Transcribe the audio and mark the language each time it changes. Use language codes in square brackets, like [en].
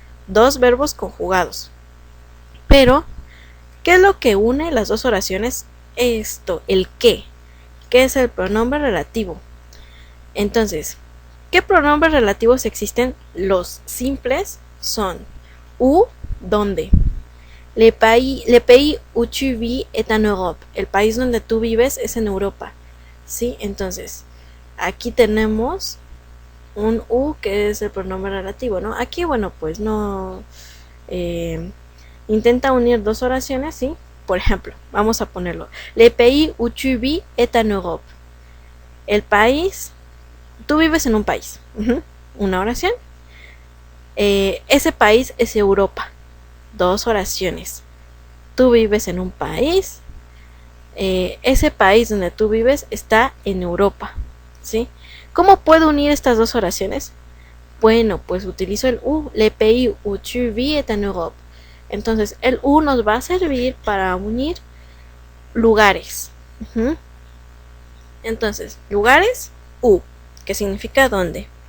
[es] Dos verbos conjugados. Pero, ¿qué es lo que une las dos oraciones? Esto, el qué. ¿Qué es el pronombre relativo? Entonces, ¿qué pronombres relativos existen? Los simples son où, donde. [fr] Le pays où tu vis est en Europe. [es] El país donde tú vives es en Europa. ¿Sí? Entonces, aquí tenemos un où que es el pronombre relativo, ¿no? Aquí, bueno, pues no intenta unir dos oraciones, ¿sí? Por ejemplo, vamos a ponerlo. [fr] Le pays où tu vis est en Europe. [es] El país, tú vives en un país. Una oración. Ese país es Europa. Dos oraciones. Tú vives en un país. Ese país donde tú vives está en Europa. ¿Sí? ¿Cómo puedo unir estas dos oraciones? Bueno, pues utilizo el où. [fr] Le pays où tu vis est en Europe. [es] Entonces, el où nos va a servir para unir lugares. Entonces, lugares, où, que significa dónde.